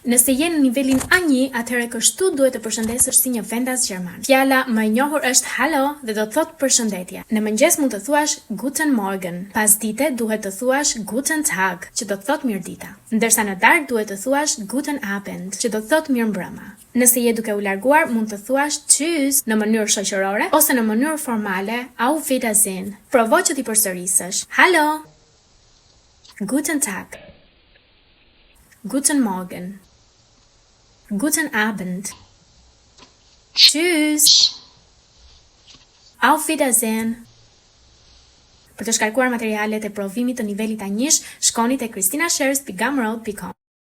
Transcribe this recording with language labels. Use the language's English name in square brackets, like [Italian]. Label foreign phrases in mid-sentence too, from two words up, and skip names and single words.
[Albanian] Nëse je në nivelin A1, atëherë kështu duhet të përshëndesësh si një vendas gjerman. Fjala më e njohur është hallo dhe do të thotë përshëndetje. Në mëngjes mund të thuash [German] guten morgen. [Albanian] Pas dite duhet të thuash [German] guten tag, [Albanian] që do të thotë mirëdita. Ndërsa në darkë duhet të thuash [German] guten abend, [Albanian] që do të thotë mirëmbrëma. Nëse je duke u larguar, mund të thuash tschüss në mënyrë shoqërore ose në mënyrë formale, [German] auf Wiedersehen. [Albanian] Provo që ti përsërisësh. [German] Hallo. Guten Tag. Guten Morgen. Guten Abend. Tschüss. Auf Wiedersehen. [Albanian] Për të shkarkuar materialet e provimit të nivelit A1, shkoni te kristinashares.gumroad.com.